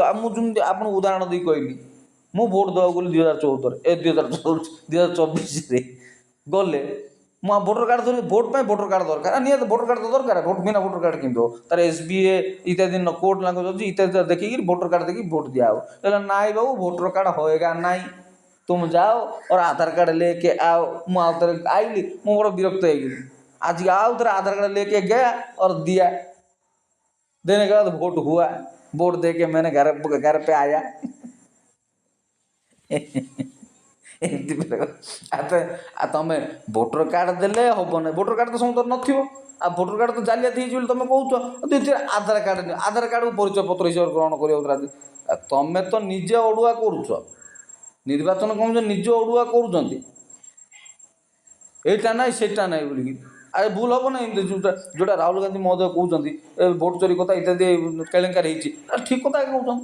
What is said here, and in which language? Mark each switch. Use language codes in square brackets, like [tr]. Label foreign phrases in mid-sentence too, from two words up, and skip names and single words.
[or] ଆଉ ମୁଁ ଯେମିତି ଆପଣଙ୍କୁ ଉଦାହରଣ ଦେଇ କହିଲି ମୁଁ ଭୋଟ୍ ଦେବାକୁ ଗଲି 2024 ଗଲେ ମୁଁ ଭୋଟର କାର୍ଡ଼ ଧରି ଭୋଟ୍ ପାଇଁ ଭୋଟର କାର୍ଡ଼ ଦରକାର ନିହାତି ଭୋଟର କାର୍ଡ଼ ତ ଦରକାର ଭୋଟ୍ ବିନା ଭୋଟର କାର୍ଡ଼ କେମିତି ହେବ ତାର SBA ଇତ୍ୟାଦି [en] court language [or] ଅଛି ଇତ୍ୟାଦି ଦେଖିକି ଭୋଟର କାର୍ଡ଼ ଦେଖିକି ଭୋଟ୍ ଦିଆହେବ। [hi] ହେଲେ नहीं बाबू वोटर कार्ड होगा नहीं तुम जाओ और आधार कार्ड लेके आओ। [or] ମୁଁ ଆଉ ଥରେ ଆଇଲି ମୁଁ ବଡ଼ ବିରକ୍ତ ହେଇଗଲି। [hi] आज आओ [or] ଥରେ [hi] आधार कार्ड लेके गया और दिया देने के बाद वोट हुआ वोट दे के मैंने घर पे आया [or] ଏମିତି ତମେ ଭୋଟର କାର୍ଡ଼ ଦେଲେ ହବ ନାହିଁ ଭୋଟର କାର୍ଡ଼ ତ ସମସ୍ତଙ୍କର ନଥିବ ଆଉ ଭୋଟର କାର୍ଡ଼ ତ ଜାଲିଆତି ହେଇଛି ବୋଲି ତମେ କହୁଛ ଆଧାର କାର୍ଡ଼ ନିଅ ଆଧାର କାର୍ଡ଼କୁ ପରିଚୟ ପତ୍ର ହିସାବରେ ଗ୍ରହଣ କରିବାକୁ ରାଜି। ତମେ ତ ନିଜେ ଅଡ଼ୁଆ କରୁଛ ନିର୍ବାଚନ କମିଶନ ନିଜ ଅଡ଼ୁଆ କରୁଛନ୍ତି ଏଇଟା ନାହିଁ ସେଟା ନାହିଁ ବୋଲିକି ଆରେ ଭୁଲ ହେବ ନାହିଁ ଯେଉଁଟା ରାହୁଲ ଗାନ୍ଧୀ ମହୋଦୟ କହୁଛନ୍ତି ଏ ଭୋଟ ଚୋରି କଥା ଇତ୍ୟାଦି କେଳେଙ୍କାରୀ ହେଇଛି ଠିକ୍ କଥା କହୁଛନ୍ତି।